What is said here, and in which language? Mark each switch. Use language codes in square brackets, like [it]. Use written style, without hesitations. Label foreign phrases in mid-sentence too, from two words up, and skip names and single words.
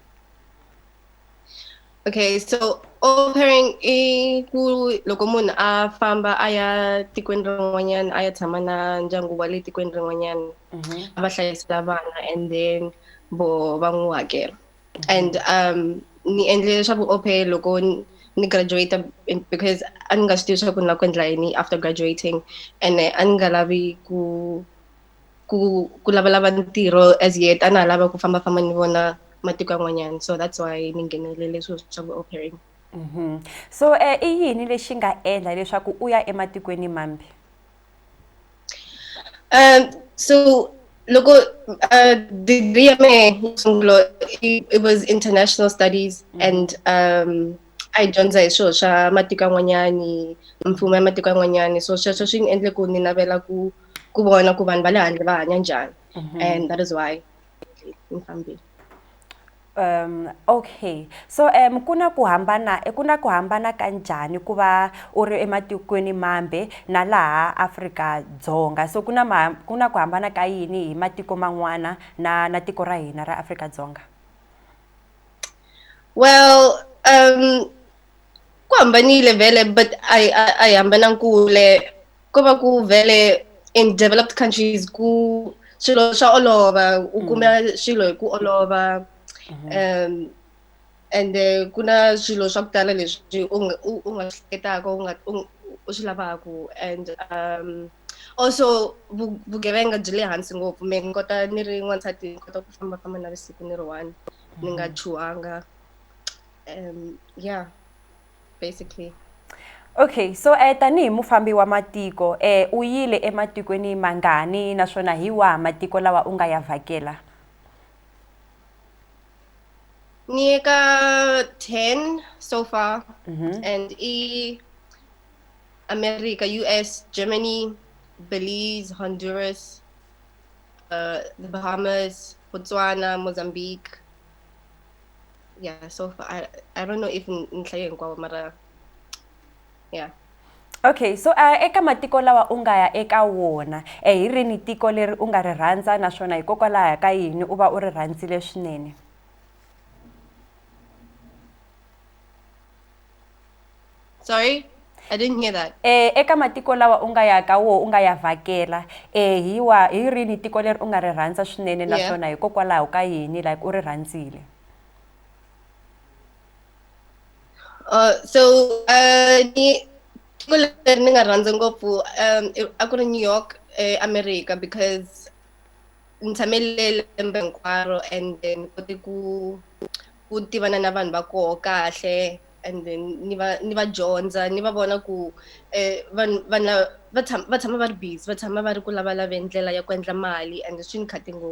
[ts] Okay, so au pairing I ku loko munhu a famba a ya tikweni rin'wanyana a ya tshama na ndyangu wa le tikweni rin'wanyana a va hlayisela vana [en] and then [ts] vo va n'wi hakela. And ni endle leswaku au pair loko ni graduate because a ni nga swi tivi swa ku ni la ku endla yini [en] after graduating [ts] and a ni nga lavi ku lavalava ntirho [en] as yet [ts] a na lava ku fambafamba ni vona matiko yan'wanyana, [en] so that's why [ts] ni nghenelele swilo swa au pairing. So I yini lexi nga endla leswaku u ya ematikweni mambe? So loko degree ya me [en] it was international studies and [ts] I dyondza hi swilo swa matiko yan'wanyani, mfumo ya matiko yan'wanyani, so sweswo swi ni endle ku ni navela ku vona ku vanhu va le handle va hanya njhani [en] and that is why [ts] ni fambile. Okay, so kuna ku hambana kanjhani ku va u ri ematikweni mambe na laha Afrika-Dzonga, so kuna ku hambana ka yini hi matiko man'wana na tiko ra hina ra Afrika-Dzonga? Well, ku hambanile vele, but I hambana kule. Ko va ku vele [en] in developed countries [ts] ku swilo swa olova, u kuma swilo hi ku olova. And kuna swilo swa ku tala leswi u nga hleketaka u swi lavaka, [en] and also [ts] vugevenga byi le hansi ngopfu. Me ni kota ni ri n'wansati ni kota ku fambafamba navusiku ni ri one ni nga chuhanga. [en] Yeah, basically. [ts] Okay, so tanihi mufambi wa matiko u yile ematikweni mangani naswona hi wahi matiko lawa u nga ya vhakela? Ni eka 10 [en] so far, [ts] and America, US, Germany, Belize, Honduras, the Bahamas, Botswana, Mozambique. [en] Yeah, so far I don't know if [ts] nhlaye hinkwawo mara [en] yeah. [ts] Okay, so eka matiko lawa u nga ya eka wona hi rini tiko leri u nga ri rhandza naswona hikokwalaho ka yini u va u ri rhandzile swinene? [en] Sorry, I didn't hear that. [ts] Eka matiko lawa u nga ya ka wo u nga ya vhakela hi rini tiko leri u nga ri rhandza swinene naswona hikokwalaho ka yini like u ri rhandzile? So ni tiko leri ni nga rhandza ngopfu a ku ri New York, America, because ni tshamele lembe hinkwaro, [en] and then [ts] kote ku tivana na vanhu va koho kahle, [en] and then [ts] ni va dyondza, ni va vona ku vanhu va tshama va ri busy, va tshama va ri ku lavalava ndlela ya ku endla mali, and swi ni khate ngopfu.